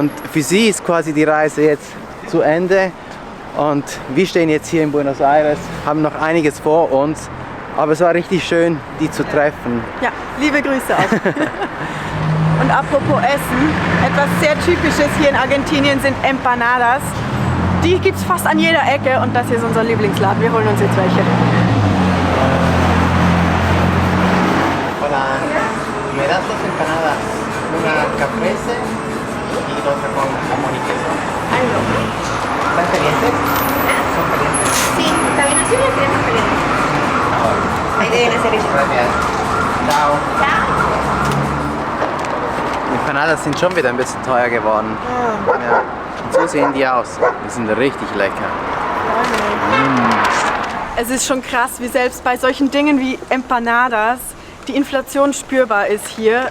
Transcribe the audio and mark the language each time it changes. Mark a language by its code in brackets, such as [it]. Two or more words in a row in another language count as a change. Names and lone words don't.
[de] Und für sie ist quasi die Reise jetzt zu Ende. Und wir stehen jetzt hier in Buenos Aires, haben noch einiges vor uns. Aber es war richtig schön, die zu treffen. Ja, liebe Grüße auch. Und apropos Essen, etwas sehr Typisches hier in Argentinien sind Empanadas. Die gibt es fast an jeder Ecke und das hier ist unser Lieblingsladen. Wir holen uns jetzt welche. [es] Hola, me das dos empanadas, una caprese y la otra con jamón y queso. ¿Están calientes? ¿Son calientes? Sí, también así las queremos calientes. Ahí deben hacer eso. Gracias. Ciao. Ciao. [de] Die Empanadas sind schon wieder ein bisschen teuer geworden. Ja. Und so sehen die aus. Die sind richtig lecker. Es ist schon krass, wie selbst bei solchen Dingen wie Empanadas die Inflation spürbar ist hier.